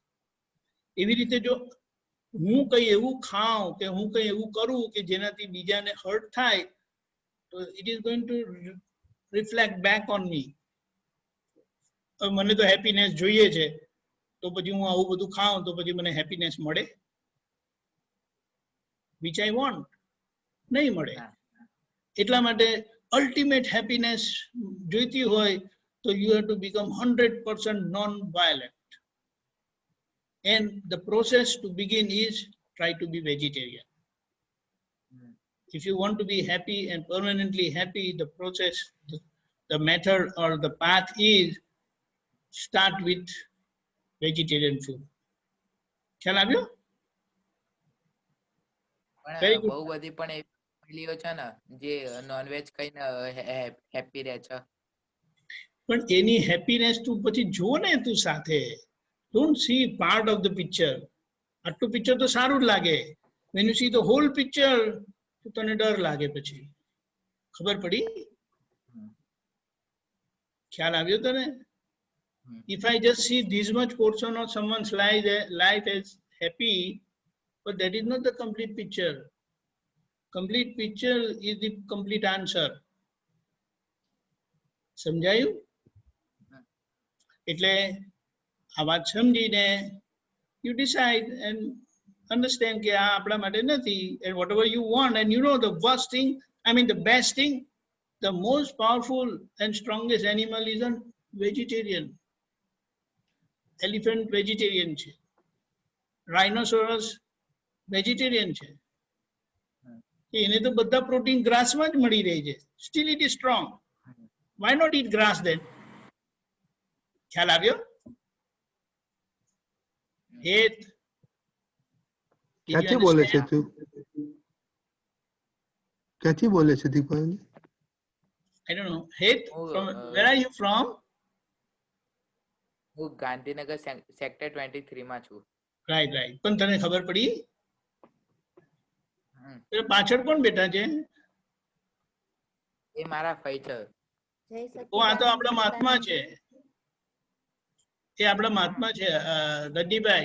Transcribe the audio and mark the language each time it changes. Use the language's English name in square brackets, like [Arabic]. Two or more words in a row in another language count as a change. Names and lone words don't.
[Gujarati] એવી રીતે જો હું કઈ એવું ખાઉં કે હું કઈ એવું કરું કે જેનાથી બીજાને હર્ટ થાય તો [English] it is going to reflect back on me. [Gujarati] મને તો હેપીનેસ જોઈએ છે તો પછી હું આવું બધું ખાઉં તો પછી મને હેપીનેસ મળે? [English] which I want? [Gujarati] નહીં મળે. એટલા માટે અલ્ટિમેટ હેપીનેસ જોઈતી હોય તો [English] you have to become 100% non-violent. And the process to begin is try to be vegetarian. If you want to be happy and permanently happy, the process, the method or the path is start with vegetarian food. [Gujarati] ખ્યાલ આવ્યો? બહુ બધી પણ ફેમિલીઓ છે ને જે નોનવેજ ખાઈને હેપી રહે છે. પણ એની હેપીનેસ તું પછી જો ને તું સાથે, [English] don't see part of the picture. [Gujarati] આટલું પિક્ચર તો સારું જ લાગે, [English] when you see the whole picture [Gujarati] તો તને ડર લાગે. પછી ખબર પડી? ખ્યાલ આવ્યો તને? [English] If I just see this much portion of someone's life as happy, but that is not the complete picture. Complete picture is the complete answer. [Gujarati] સમજાયું? એટલે આ વાત સમજીને [English] you decide and understand [Gujarati] કે આ આપણા માટે નથી, [English] and whatever you want, and you know the worst thing, I mean the best thing, the most powerful and strongest animal is a vegetarian. Elephant vegetarian [Gujarati] છે, [English] rhinoceros vegetarian [Gujarati] છે, એને તો બધા પ્રોટીન ગ્રાસમાં જ મળી રહે છે, [English] still it is strong. Why not eat grass then? [Gujarati] ખ્યાલ આવ્યો? હેત ક્યાંથી બોલે છે તું? ક્યાંથી બોલે છે દીપાલી? [English] I don't know. Het, from where are you from? [Gujarati] હું ગાંધીનગર સેક્ટર 23 માં છું. [English] right right. [Gujarati] પણ તને ખબર પડી? પાછળ કોણ બેઠા છે? એ મારા ફઈ છે. ઓ આ તો આપણા મહાત્મા છે, એ આપણા મહાત્મા છે ગદ્દીભાઈ.